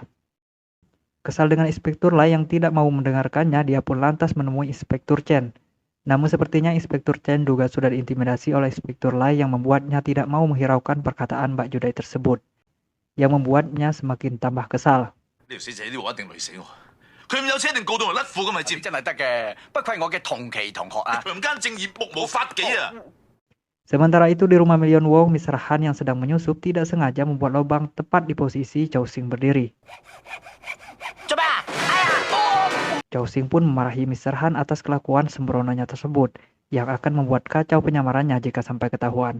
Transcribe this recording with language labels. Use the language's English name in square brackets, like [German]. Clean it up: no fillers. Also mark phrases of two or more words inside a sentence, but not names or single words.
[Indonesian] Kesal dengan Inspektur Lai yang tidak mau mendengarkannya, dia pun lantas menemui Inspektur Chen. Namun sepertinya Inspektur Chen juga sudah diintimidasi oleh Inspektur Lai yang membuatnya tidak mau menghiraukan perkataan Mbak Judai tersebut, yang membuatnya semakin tambah kesal. [Cantonese] 呢條死仔呢個一定累死我，佢咁有錢一定告到我甩褲咁咪知？真係得嘅，不愧我嘅同期同學啊！強姦正義目無法紀啊！ [Indonesian] Sementara itu di rumah Million Wong, Mr. Han yang sedang menyusup tidak sengaja membuat lubang tepat di posisi Chow Sing berdiri. Chow Sing pun memarahi Mr. Han atas kelakuan sembronanya tersebut, yang akan membuat kacau penyamarannya jika sampai ketahuan.